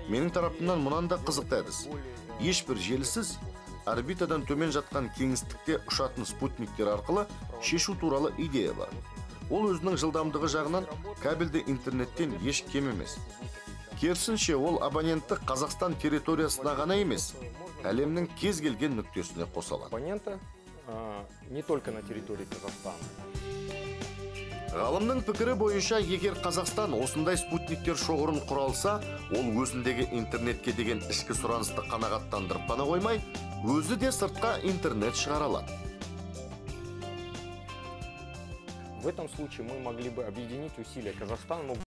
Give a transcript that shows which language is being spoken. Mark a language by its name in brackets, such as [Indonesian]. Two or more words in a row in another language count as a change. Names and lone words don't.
[Kazakh] Менің тарапымнан мұнан да қызықты әдіс. Ешбір желісіз орбитадан төмен жатқан кеңістікте ұшатын спутниктер арқылы шешу туралы идея бар. Ол өзінің жылдамдығы жағынан кабельді интернеттен еш кем емес. Керісінше ол абонентті Қазақстан территориясына ғана емес, әлемнің кез келген нүктесіне қоса алады. [Russian] Абоненты не только на территории Казахстана. [Kazakh] Ғалымның пікірі бойынша, егер Қазақстан осындай спутниктер шоғырын құра алса, ол өзіндегі интернетке деген ішкі сұранысты қанағаттандырып қана қоймай, өзі де сыртқа интернет шығара алады. [Russian] В этом случае мы могли бы объединить усилия Казахстана.